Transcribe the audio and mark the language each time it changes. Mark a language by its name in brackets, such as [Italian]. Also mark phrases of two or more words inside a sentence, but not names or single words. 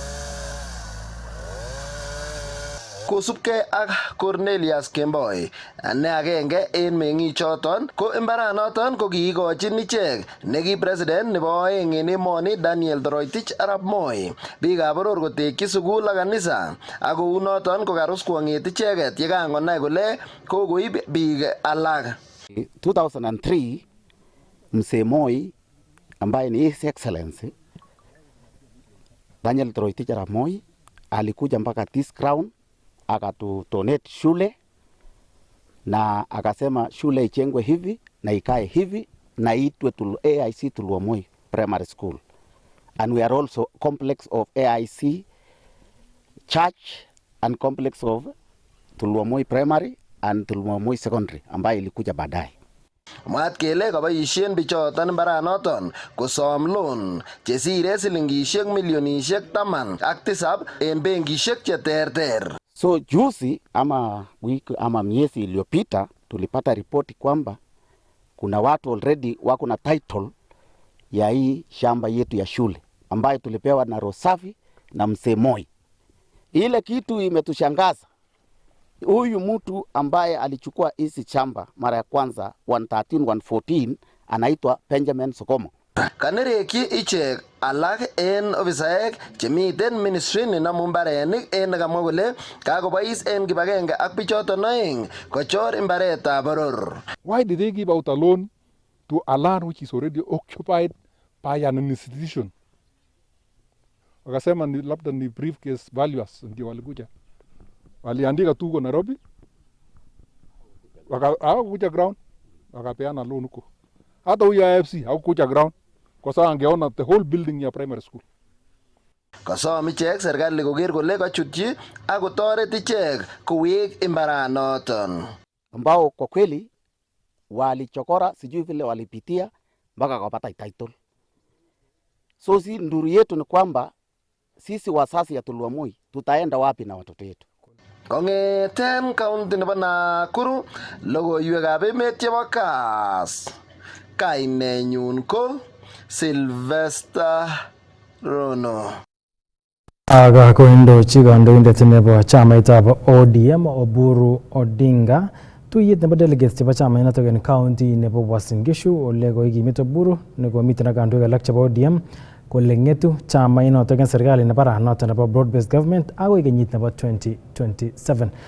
[Kalenjin] Kosubkei ak Cornelius Kemboi ne agenge en meng'ichoton ko mbaranoton ko kiikochin ichek neki president nebo oeng en emoni Daniel Toroitich arap Moi biikab boror kotekyi sukul ak kanisa ak kou noton ko karus kwong'et icheket yekangonai kole kokoib biik alak. [Swahili] 2003 Mzee Moi ambaye ni His Excellency Daniel Toroitich arap Moi alikuja mpaka [English] this ground [Swahili] akatudonate shule na akasema shule ichengwe hivi na ikae hivi na itwe AIC Tulwab Moi Primary School, [English] and we are also complex of AIC Church and complex of Tulwab Moi Primary and Tulwab Moi Secondary [Swahili] ambayo ilikuja baadaye. [Kalenjin] Mwaat kele kaboisien bichoton mbaranoton kosom loan chesire silingishek milionishek 17 en benkishek cheterter. [Swahili] So juzi ama wiki ama miezi iliyopita tulipata ripoti kwamba kuna watu already wako na title ya hii shamba yetu ya shule ambayo tulipewa na Rosafi na Mzee Moi. Ile kitu imetushangaza. Huyu mtu ambaye alichukua hizi shamba mara ya kwanza 113 114 anaitwa Benjamin Sokomo. [Kalenjin] Kanerekyi ichek alak en ofisaek chemiten ministry nenomu mbarenik en nekamwa kole kakobois en kibagenge ak bichoton oeng kochor mbaretab boror. [English] Why did they give out a loan to a land which is already occupied by an institution? [Swahili] Wakasema ni labda ni [English] briefcase valuers [Swahili] ndio walikuja. Waliandika tu kwa Nairobi. Wakakuja ground wakapeana loan huko. Hata huyu AFC hakukuja ground kwa sababu angeona [English] the whole building [Swahili] ya primary school. [Kalenjin] Kasom ichek serikali koker kole kachutyi ak kotoret ichek kowek mbaranoton. [Swahili] Ambao kwa kweli walichokora, sijui vile walipitia mpaka kupata title. So si nduru yetu ni kwamba sisi wasasi ya Tulwab Moi tutaenda wapi na watoto wetu? [Kalenjin] Kong'eten county nebo Nakuru, logoiwekab emet chebo Kass. Kainenyun ko Sylvester Rono. Aga koindochi kandoindet nebo chamaitab ODM Oburu Odinga tuyet nebo delegates chebo chamainotok en county nebo Uasin Gishu ole koikimit Oburu nekomiten ak kandoik alak chebo ODM kole ng'etu chamainotok en serikali nebo aranoton nebo [English] broad based government [Kalenjin] agoi kenyit nebo 2027.